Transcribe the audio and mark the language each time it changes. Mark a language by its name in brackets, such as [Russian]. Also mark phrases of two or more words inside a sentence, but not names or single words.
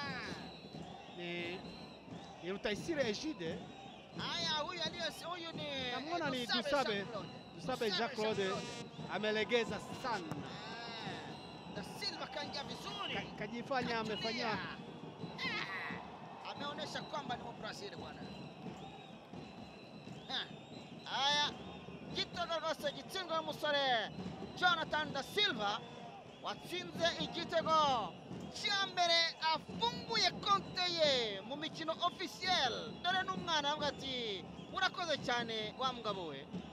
[Swahili] Ni Rutaisire Ejide. Huyu ni namuona ni Dusabe Jacques Claude, amelegeza sana. Da Silva kaingia vizuri, kajifanya amefanya, ameonyesha kwamba ni Mbrazil bwana. [Kinyarwanda] Igitego rwose gitsinzwe n'umusore Jonathan Da Silva watsinze igitego cya mbere afunguye konte ye mu mikino officiel. Dore n'umwana avuga ati urakoze cyane wa mugabo we.